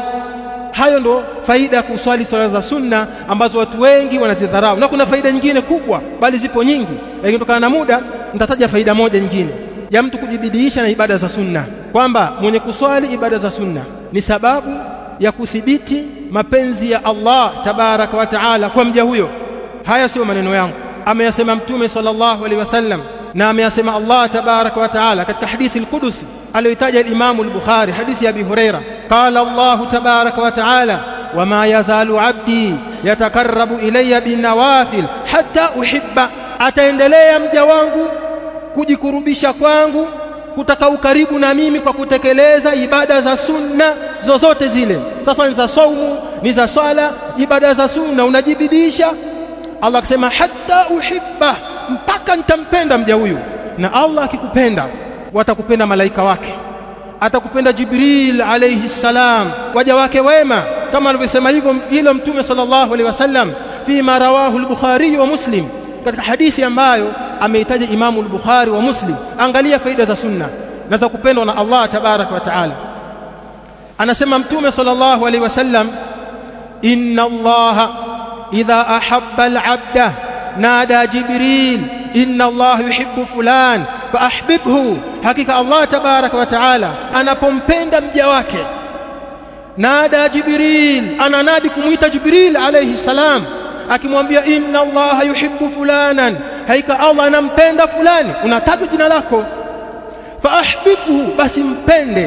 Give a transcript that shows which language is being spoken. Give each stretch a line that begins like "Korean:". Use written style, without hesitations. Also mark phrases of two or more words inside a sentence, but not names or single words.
Swahili: Hayo ndo faida ya kuswali swala za sunna ambazo watu wengi wanazidharau, na kuna faida nyingine kubwa, bali zipo nyingi, lakini kutokana na muda nitataja faida moja nyingine ya mtu kujibidiisha na ibada za sunna, kwamba mwenye kuswali ibada za sunna ni sababu ya kuthibiti mapenzi ya Allah
Arabic: تبارك وتعالى
Swahili: kwa mja huyo. Haya sio maneno yangu, ameyasema Mtume
Arabic: صلى الله عليه وسلم,
Swahili: na ameyasema Allah
Arabic: تبارك وتعالى
Swahili: katika hadithi al-Qudusi aliyotaja al-Imam al-Bukhari, hadithi ya Abi Huraira.
Arabic: قال الله تبارك وتعالى وما يزال عبدي يتقرب إلي بالنوافل حتى أحبه,
Swahili: ataendelea mja wangu kujikurubisha kwangu, kutaka ukaribu na mimi kwa kutekeleza ibada za sunna zozote zile. Sasa ni za saumu, ni za swala, ibada za sunna unajibidisha. Allah akisema
Arabic: حتى أحبه,
Swahili: mpaka nitampenda mja huyu. Na Allah akikupenda, watakupenda malaika wake, atakupenda Jibril
Arabic: عليه السلام,
Swahili: waja wake wema, kama alivyosema hilo Mtume
Arabic: صلى الله عليه وسلم فيما رواه البخاري ومسلم,
Swahili: katika hadithi ambayo ameitaja Imamu al-Bukhari wa Muslim. Angalia faida za sunna na za kupendwa na Allah
Arabic: تبارك وتعالى.
Swahili: Anasema Mtume
Arabic: صلى الله عليه وسلم, إن الله إذا أحب العبد نادى جبريل إن الله يحب فلان فأحببه,
Swahili: hakika Allah
Arabic: تبارك وتعالى
Swahili: anapompenda mja wake,
Arabic: نادى جبريل,
Swahili: ananadi kumuita Jibril
Arabic: عليه السلام,
Swahili: akimwambia
Arabic: إن الله يحب فلانا,
Swahili: hakika Allah anampenda fulani, unataja jina lako,
Arabic: فأحببه,
Swahili: basi mpende.